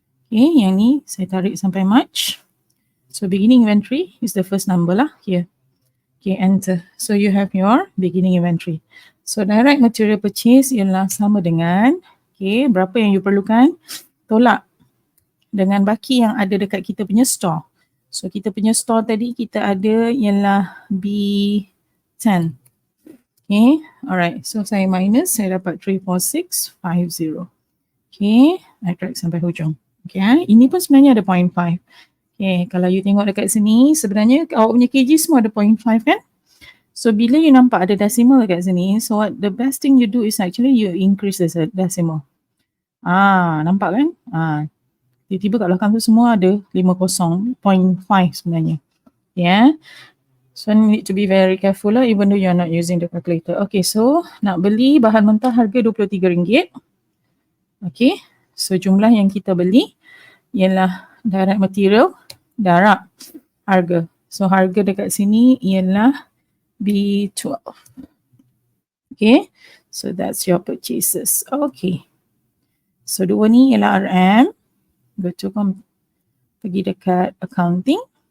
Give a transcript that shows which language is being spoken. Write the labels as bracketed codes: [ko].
[ms] Okay, yang ni saya tarik sampai March. [en] So beginning inventory is the first number lah here. Okay, enter. So you have your beginning inventory. [ms] So direct material purchase ialah sama dengan, okay, berapa yang you perlukan, tolak dengan baki yang ada dekat kita punya store. So kita punya store tadi kita ada ialah B10. [en] Okay, alright. [ms] So saya minus, saya dapat 34650. [en] Okay, I drag [ms] sampai hujung. Okay, ini pun sebenarnya ada 0.5. Okay, kalau you tengok dekat sini, sebenarnya awak punya kg semua ada 0.5 kan? [en] So bila you nampak ada decimal dekat sini, so what the best thing you do is actually you increase the decimal. [ms] Nampak kan? Tiba-tiba kat belakang tu semua ada 50.5 sebenarnya. Yeah. [en] So need to be very careful lah even though you are not using the calculator. [ms] Okay, so nak beli bahan mentah harga RM23. Okay, so jumlah yang kita beli ialah direct material darab harga. So harga dekat sini ialah B12. [en] Okay, so that's your purchases. Okay, [ms] so dua ni ialah RM. [en] Go to [ms] pergi dekat accounting.